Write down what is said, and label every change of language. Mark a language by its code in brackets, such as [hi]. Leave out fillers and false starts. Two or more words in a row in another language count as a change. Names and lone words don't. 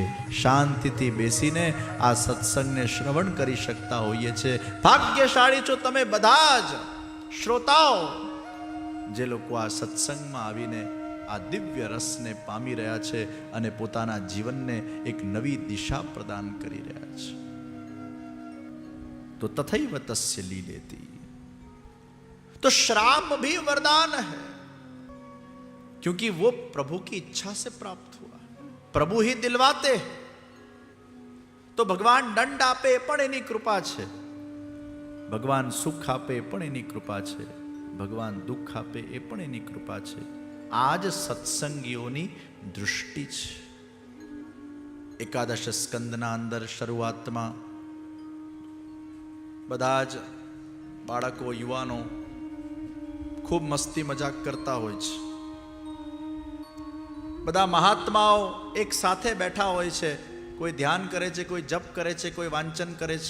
[gu] શાંતિથી બેસીને આ સત્સંગને શ્રવણ કરી શકતા હોઈએ છીએ. ભાગ્યશાળી છો તમે બધા જ શ્રોતાઓ, જે લોકો આ સત્સંગમાં આવીને આ દિવ્ય રસને પામી રહ્યા છે અને પોતાના જીવનને એક નવી દિશા પ્રદાન કરી રહ્યા છે. [sa] तो तथैव तस्य लीलेति. [hi] तो श्राप भी वरदान है, क्योंकि वो प्रभु की इच्छा से प्राप्त हुआ. प्रभु ही दिलवाते हैं. [gu] તો ભગવાન દંડ આપે પણ એની કૃપા છે, ભગવાન સુખ આપે પણ એની કૃપા છે, ભગવાન દુખ આપે એ પણ એની કૃપા છે. આજ સત્સંગીઓની દૃષ્ટિ છે. એકાદશ સ્કંદના અંદર શરૂઆતમાં બધા જ બાળકો યુવાનો ખૂબ મસ્તી મજાક કરતા હોય છે. બધા મહાત્માઓ એક સાથે બેઠા હોય છે. કોઈ ધ્યાન કરે છે, કોઈ જપ કરે છે, કોઈ વાંચન કરે છે.